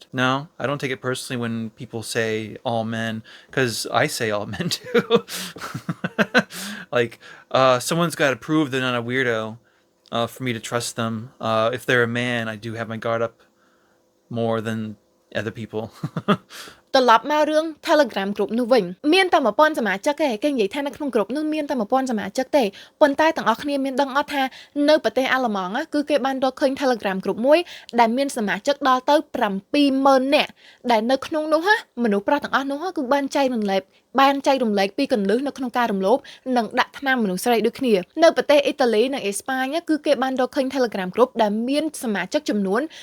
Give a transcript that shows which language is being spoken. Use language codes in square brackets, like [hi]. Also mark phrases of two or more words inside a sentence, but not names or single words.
[en] No, I don't take it personally when people say all men, because I say all men too. Like, someone's got to prove they're not a weirdo for me to trust them. If they're a man, I do have my guard up more than other people. [km] ត្រឡប់មករឿង Telegram group នោះវិញមានតែ 1000 សមាជិកទេគេនិយាយថានៅក្នុង group នោះមានតែ 1000 សមាជិកទេប៉ុន្តែទាំងអស់គ្នាមានដឹងអត់ថានៅប្រទេសអាល្លឺម៉ង់គឺគេបានរកឃើញ Telegram group មួយដែលមានសមាជិកដល់ទៅ 70000 នាក់ដែលនៅក្នុងនោះមនុស្សប្រុសទាំងអស់នោះគឺបានចែករំលែកពីកន្លឹះនៅក្នុងការរំលោភនិងដាក់ថ្នាំមនុស្សស្រីដូចគ្នានៅប្រទេសអ៊ីតាលីនិងអេស្ប៉ាញគឺគេបានរកឃើញ Telegram group ដែលមានសមាជិកចំនួន